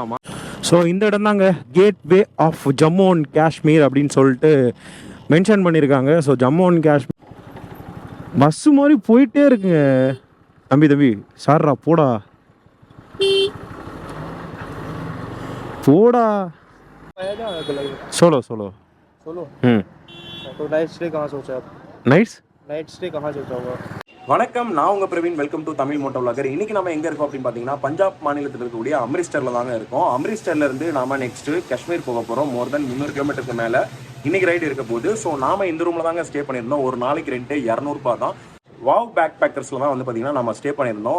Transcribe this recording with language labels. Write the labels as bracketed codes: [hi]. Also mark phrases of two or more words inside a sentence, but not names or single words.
[ta] ஆமாம், ஸோ இந்த இடம் தாங்க [en] Gateway of Jammu and Kashmir [ta] அப்படின்னு சொல்லிட்டு மென்ஷன் பண்ணியிருக்காங்க. ஸோ ஜம்மு அண்ட் காஷ்மீர் பஸ்ஸு மாதிரி போயிட்டே இருக்குங்க. தம்பி சார்ரா போடா போடா. [hi] सोलो सोलो सोलो। तो [en] night stay [hi] कहाँ सोचा आप? [en] night stay [hi] कहाँ सोचा होगा? [ta] வணக்கம், நான் உங்கள் பிரவீன். [en] welcome to Tamil Moto Vlogger. [ta] இன்றைக்கி நம்ம எங்கே இருக்கோம் அப்படின்னு பார்த்தீங்கன்னா பஞ்சாப் மாநிலத்தில் இருக்கக்கூடிய அம்ரிஸ்டரில் தாங்க இருக்கோம். அம்ரிஸ்டர்லேருந்து நாம் நெக்ஸ்ட்டு காஷ்மீர் போக போகிறோம். [en] more than [ta] 300 கிலோமீட்டருக்கு மேலே இன்றைக்கி ரைடு இருக்க போகுது. ஸோ நாம் இந்த ரூமில் தாங்க ஸ்டே பண்ணியிருந்தோம். ஒரு நாளைக்கு ரெண்ட் 200 ரூபாய் தான். வாவ் பேக் பேக்கர்ஸில் தான் வந்து பார்த்தீங்கன்னா நம்ம ஸ்டே பண்ணியிருந்தோம்.